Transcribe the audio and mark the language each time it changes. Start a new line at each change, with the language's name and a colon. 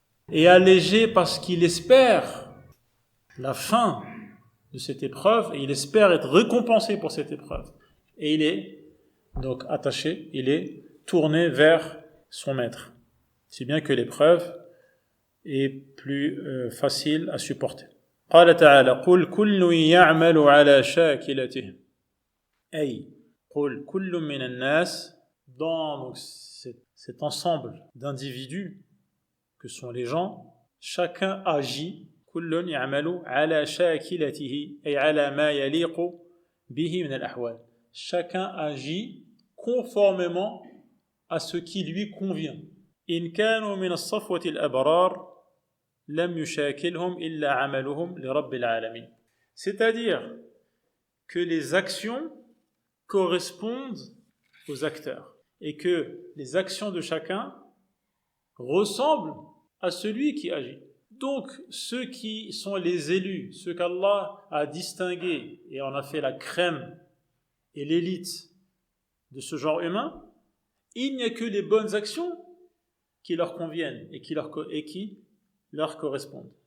French: Et allégé parce qu'il espère la fin de cette épreuve et il espère être récompensé pour cette épreuve. Et il est donc attaché, il est tourné vers son maître. Si bien que l'épreuve est plus facile à supporter.
Arabic: قال تعالى قل كل يعمل على شاكلته أي قل كل من الناس.
French: Dans donc, cet ensemble d'individus que sont les gens, chacun agit
Arabic: كل يعمل على شاكلته أي على ما يليق به من الأحوال.
French: Chacun agit conformément à ce qui lui convient.
Arabic: إن كانوا من الصفوة الأبرار لم يشاكلهم إلا عملهم لرب العالمين.
French: C'est-à-dire que les actions correspondent aux acteurs et que les actions de chacun ressemblent à celui qui agit. Donc, ceux qui sont les élus, ceux qu'Allah a distingués et en a fait la crème et l'élite de ce genre humain, il n'y a que les bonnes actions qui leur conviennent et qui leur correspondent.